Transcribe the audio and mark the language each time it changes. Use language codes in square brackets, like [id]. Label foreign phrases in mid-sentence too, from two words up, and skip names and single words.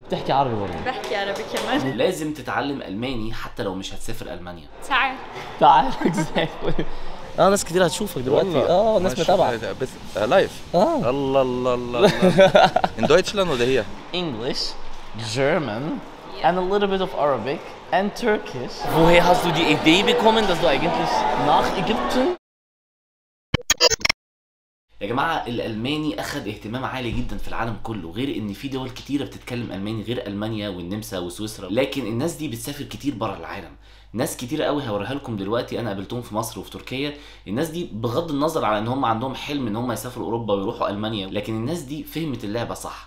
[ar] بتحكي عربي برضه؟ بحكي عربي كمان. لازم تتعلم ألماني حتى لو مش هتسافر ألمانيا. تعال ناس كتير هتشوفك دلوقتي. ناس متابعة بس لايف. الله الله الله. [de] In Deutschland oder hier? [en] English, German and a little bit of Arabic and Turkish. [de] Woher hast du die Idee bekommen, dass du eigentlich nach Ägypten? [ar] يا جماعة الألماني أخد اهتمام عالي جدا في العالم كله، غير إن في دول كتيرة بتتكلم ألماني غير ألمانيا والنمسا وسويسرا، لكن الناس دي بتسافر كتير برا العالم. ناس كتيرة قوي هوريها لكم دلوقتي أنا قابلتهم في مصر وفي تركيا. الناس دي بغض النظر على إن هم عندهم حلم إن هم يسافروا أوروبا ويروحوا ألمانيا، لكن الناس دي فهمت اللعبة صح.